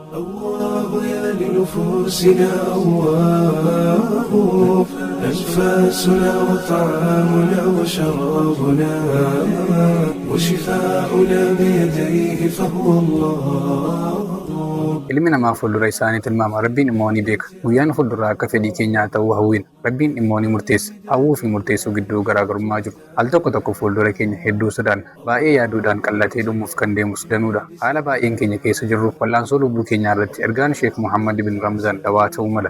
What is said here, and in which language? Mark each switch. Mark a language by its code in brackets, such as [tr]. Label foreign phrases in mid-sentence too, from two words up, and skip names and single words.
[ar] الله يا لنفوسنا أواه، أنفاسنا وطعامنا وشرابنا وشفاؤنا بيديه فهو الله. [om] Ilmi namaa fuuldura isaanii tilmaama. Rabbiin immoo ni beeka. Guyyaan fuulduraa akka fedhii keenyaa ta'uu hawwina. Rabbiin immoo ni murteessa. Hawwuu fi murteessuu gidduu garaagarummaa jiru. Al tokko tokko fuuldura keenya hedduu sodaanna. Baay'ee yaaduudhaan qallatee dhumuuf kan deemus danuudha. Haala baay'een keenya keessa jirru wal'aansoo lubbuu keenyaa irratti ergaan Sheek Muhammad bin Ramzaan dawaa ta'uu mala.